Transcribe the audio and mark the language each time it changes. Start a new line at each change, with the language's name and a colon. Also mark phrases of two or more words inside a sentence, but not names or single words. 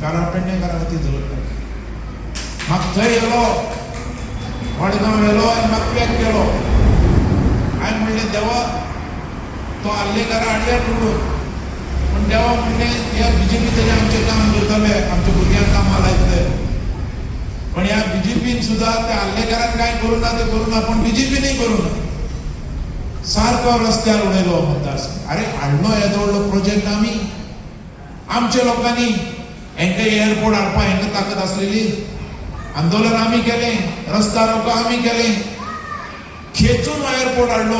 Konkani: कारण पेडणेकारा खातीर झगडटा. म्हाका थंय येलो, मडगांव येलो आनी म्हाका पॅक केलो. हांवें म्हणलें देवा तो हल्लेकारा हाडया म्हणून. पण देवा म्हणलें ह्या बीजेपी तरी आमचें काम करतले, आमच्या भुरग्यांक कामां लायतले. पण ह्या बीजेपीन सुद्धा त्या हल्लेकारान काय करू ना ते करू ना, पण बीजेपीनय करू ना. सारको रस्त्यार उडयलो मतदारसंघ. अरे हाडलो येदो व्हडलो प्रोजेक्ट आमी. आमच्या लोकांनी हेंकां एअरपोर्ट हाडपा हेंकां ताकद आसलेली. आंदोलन आमी केलें, रस्ता रोको आमी केलें, खेचून एअरपोर्ट हाडलो.